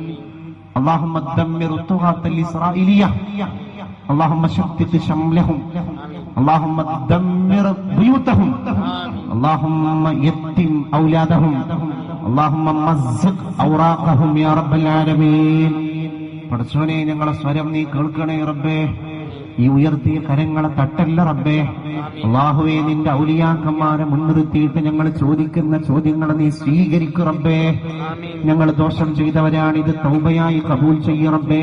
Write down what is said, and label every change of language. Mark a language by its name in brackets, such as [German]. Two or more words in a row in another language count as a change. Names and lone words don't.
[Arabic] اللهم دمر الطغاة الإسرائيلية، اللهم شتت شملهم، اللهم دمر بيوتهم، اللهم يتم أولادهم، اللهم مزق أوراقهم يا رب العالمين. [Malayalam] പടച്ചോനെ ഞങ്ങളെ സ്വരം നീ കേൾക്കണേ റബ്ബേ, ഈ ഉയർത്തിയ കരങ്ങളെ തട്ടല്ല റബ്ബേ. അല്ലാഹുവേ, നിന്റെ ഔലിയാക്കന്മാരെ മുൻനിർത്തിയിട്ട് ഞങ്ങൾ ചോദിക്കുന്ന ചോദ്യങ്ങളെ നീ സ്വീകരിക്കു റബ്ബേ. ഞങ്ങൾ ദോഷം ചെയ്തവരാണ്, ഇത് തൗബയായി കബൂൽ ചെയ്യ റബ്ബേ.